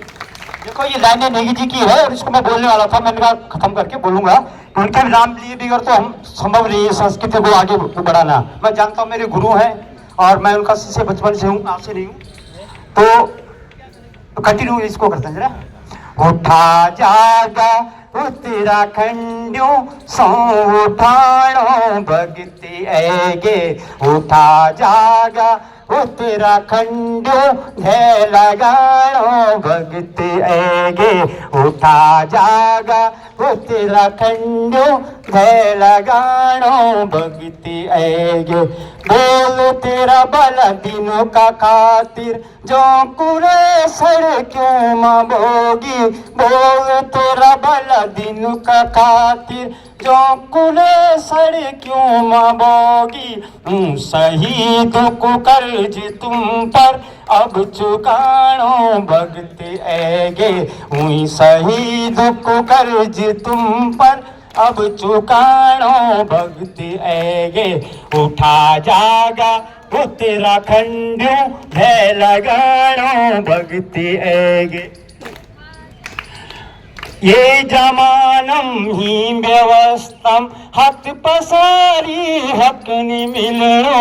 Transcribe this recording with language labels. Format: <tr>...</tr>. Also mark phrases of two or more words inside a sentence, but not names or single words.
<hi>देखो, ये लाइनें नेगी जी की है और इसको मैं बोलने वाला था, मैंने कहा खत्म करके बोलूंगा। उनके नाम लिए बिगड़ तो हम संभव नहीं है संस्कृति को आगे बढ़ाना। मैं जानता हूँ मेरे गुरु हैं और मैं उनका शिष्य बचपन से हूँ, आपसे नहीं हूँ। तो कंटिन्यू इसको करते हैं जरा।</hi> <gbm>उठा जागा उत्तराखंडियों सौ उठाणो भक्ति ऐगे। उठा जागा उत्तराखंडियों ढे लगाणो भक्ति ऐगे। उठा जागा उत्तराखंडियों ढे लगाणो भक्ति ऐगे। बोल तेरा भला दिनों का खातिर जो कुरे सड़कों में बोगी। बोल तेरा भला दिनों का खातिर जो कुरे सड़कों में बोगी। शहीद को कर्ज तुम पर अब चुकाणो भक्ति ऐगे। शहीद को कर्ज तुम पर अब चुकाणो भक्ति ऐगे। उठा जागा उत्तराखंडियों ढे लगाणो भक्ति ऐगे। ये जमानम ही व्यवस्थम हक पसारी हक नि मिलनो।</gbm>